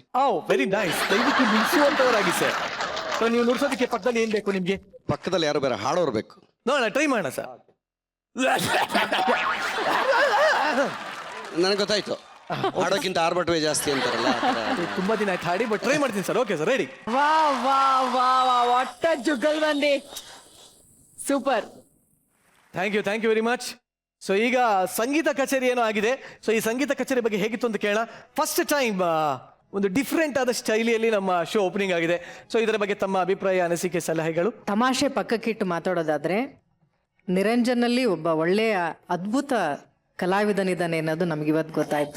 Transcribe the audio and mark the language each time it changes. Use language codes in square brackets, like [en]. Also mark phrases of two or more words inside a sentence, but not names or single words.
[en] very nice. [kn] ದಯವಿಟ್ಟು ನುಡಿಸುವಂತವರಾಗಿ ಸರ್. ಸೊ ನೀವು ನುಡಿಸೋದಕ್ಕೆ ಪಕ್ಕದಲ್ಲಿ ಏನ್ ಬೇಕು ನಿಮ್ಗೆ? ಪಕ್ಕದಲ್ಲಿ ಯಾರು ಬೇರೆ ಹಾಡೋರು ಬೇಕು. ನೋಡೋಣ, ಟ್ರೈ ಮಾಡೋಣ ಸರ್. ನನಗೆ ಗೊತ್ತಾಯ್ತು, ಹಾಡೋಕ್ಕಿಂತ ಆರ್ಭಟವೇ ಜಾಸ್ತಿ ಅಂತಾರಲ್ಲ. ತುಂಬಾ ದಿನ ಆಯ್ತು ಹಾಡಿ, [en] but try [kn] ಮಾಡ್ತೀನಿ ಸರ್. [en] okay sir, [kn] ರೆಡಿ? ವಾ ವಾ ವಾ ವಾ, ಒಟ್ಟ ಜುಗಲ್ ಬಂದಿ, ಸೂಪರ್. [en] thank you very much. [kn] ಸೊ ಈಗ ಸಂಗೀತ ಕಚೇರಿ ಏನೋ ಆಗಿದೆ. ಸೊ ಈ ಸಂಗೀತ ಕಚೇರಿ ಬಗ್ಗೆ ಹೇಗಿತ್ತು ಅಂತ ಕೇಳೋಣ. [en] first time [kn] ಒಂದು ಡಿಫ್ರೆಂಟ್ ಆದ ಶೈಲಿಯಲ್ಲಿ ನಮ್ಮ [en] show opening [kn] ಆಗಿದೆ. ಸೊ ಇದರ ಬಗ್ಗೆ ತಮ್ಮ ಅಭಿಪ್ರಾಯ, ಅನಿಸಿಕೆ, ಸಲಹೆಗಳು? ತಮಾಷೆ ಪಕ್ಕಕ್ಕಿಟ್ಟು ಮಾತಾಡೋದಾದ್ರೆ, ನಿರಂಜನಲ್ಲಿ ಒಬ್ಬ ಒಳ್ಳೆಯ ಅದ್ಭುತ ಕಲಾವಿದನಿದ್ದಾನೆ ಅನ್ನೋದು ನಮಗಿವತ್ತು ಗೊತ್ತಾಯ್ತು.